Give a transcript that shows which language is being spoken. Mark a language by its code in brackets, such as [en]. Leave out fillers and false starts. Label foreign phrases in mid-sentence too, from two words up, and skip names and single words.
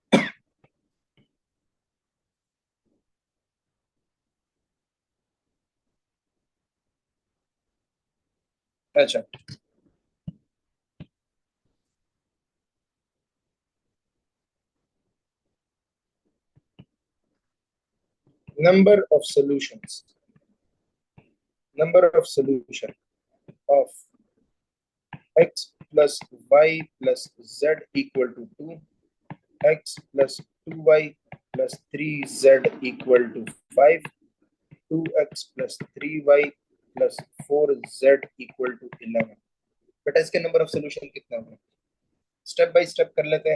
[en] अच्छा, number of solutions. number of solution of x plus y plus z equal to 2, x plus 2y plus 3z equal to 5, 2x plus 3y plus 4z equal to 11. [hi] बेटा इसके [en] number of solution [hi] कितने होंगे? [en] step by step [hi] कर लेते हैं.